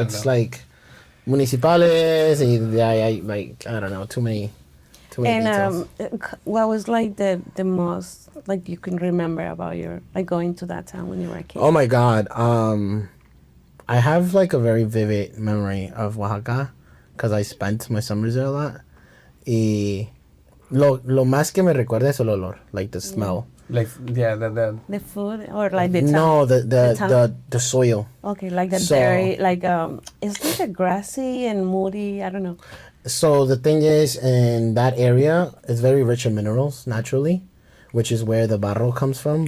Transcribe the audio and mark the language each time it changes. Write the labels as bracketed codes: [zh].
[en] It's like municipales, like I don't know, too many details. What was like the most like you can remember about your like going to that town when you were a kid? Oh my God. I have like a very vivid memory of Oaxaca because I spent my summers there a lot. [es] Y lo más que me recuerda es el olor, [en] like the smell. Like The food or like the town? No, town? the soil. Okay, like the So- dairy, like it's like a grassy and moody. I don't know. So the thing is, in that area, it's very rich in minerals naturally, which is where the barro comes from.